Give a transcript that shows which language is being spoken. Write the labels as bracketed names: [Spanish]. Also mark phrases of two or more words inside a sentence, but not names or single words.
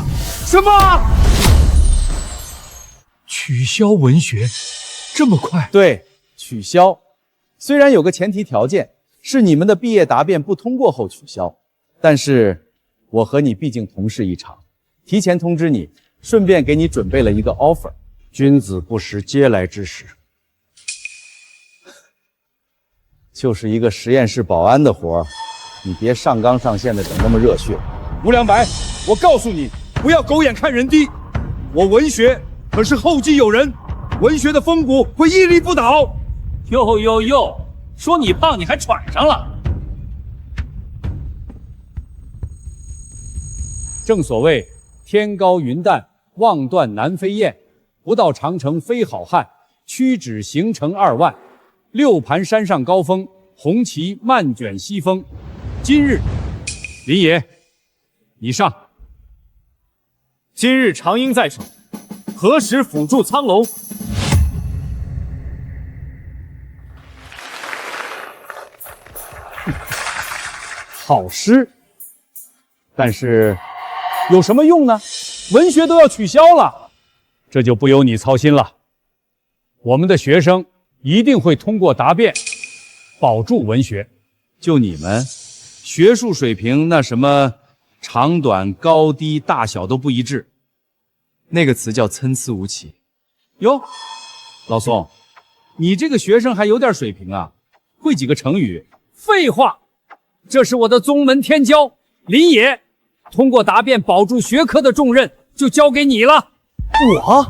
[Chinese] 什麼？取消文學？這麼快？對，取消。雖然有個前提條件，是你們的畢業答辯不通過後取消，但是我和你畢竟同事一場，提前通知你，順便給你準備了一個 offer。君子不食嗟來之食。就是一個實驗室保安的活兒，你別上綱上線的整那麼熱血。吴良白，我告訴你，不要狗眼看人低，我文学可是后继有人，文学的风骨会屹立不倒。哟，說你胖你還喘上了。正所謂天高雲淡，望斷南飛雁，不到長城非好漢，屈指行程2萬。六盤山上高峰，紅旗漫捲西風。今日，林爺，你上。今日長缨在手，何时輔助苍龍？好诗，但是有什么用呢？文学都要取消了，这就不由你操心了。我们的学生一定会通过答辩，保住文學。就你们，学術水平那什麼長短、高低、大小都不一致，那個詞叫參差無奇。喲，老宋，你這個學生還有點水平啊，會幾個成語？廢話，這是我的宗門天驕林野，通過答辯保住學科的重任就交給你了。我？